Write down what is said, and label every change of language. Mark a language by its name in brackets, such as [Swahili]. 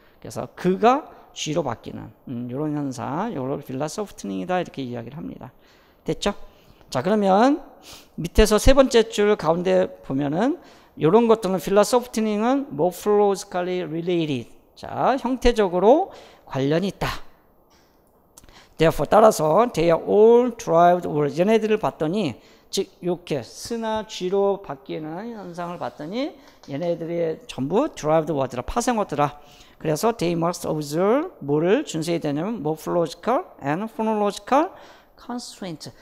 [Korean] 그래서 그가 G로 바뀌는 이런 현상, 요걸 필라소프트닝이다 이렇게 이야기를 합니다. 됐죠? 자, 그러면 밑에서 세 번째 줄 가운데 보면은 이런 것들은 필라소프트닝은 morphologically related. 자, 형태적으로 관련이 있다. [English] Therefore, [Korean] 따라서 [English] they are all derived words. [Korean] 얘네들을 봤더니, 즉 이렇게 스나 G로 바뀌는 현상을 봤더니 얘네들이 전부 derived word라, 파생어더라. 그래서 [English] they must observe [Korean] 뭐를 준수해야 되냐면 [English] morphological and phonological constraint.